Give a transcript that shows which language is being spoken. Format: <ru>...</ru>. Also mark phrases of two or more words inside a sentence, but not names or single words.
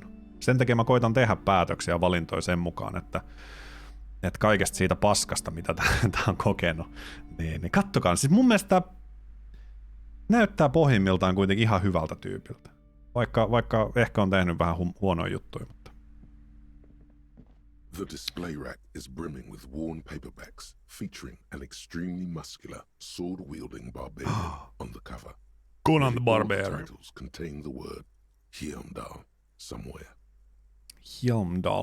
<fi>Sen takia mä koitan tehdä päätöksiä ja valintoja sen mukaan, että kaikesta siitä paskasta, mitä tää on kokenut, niin kattokaa. Siis mun mielestä tää näyttää pohjimmiltaan kuitenkin ihan hyvältä tyypiltä. Vaikka ehkä on tehnyt vähän huonoja juttuja, mutta...</fi> <en>The display rack is brimming with worn paperbacks featuring an extremely muscular, sword-wielding barbarian on the cover. Conan the All Barbarian. titles contain the word Heimdall somewhere. Heimdall.</en>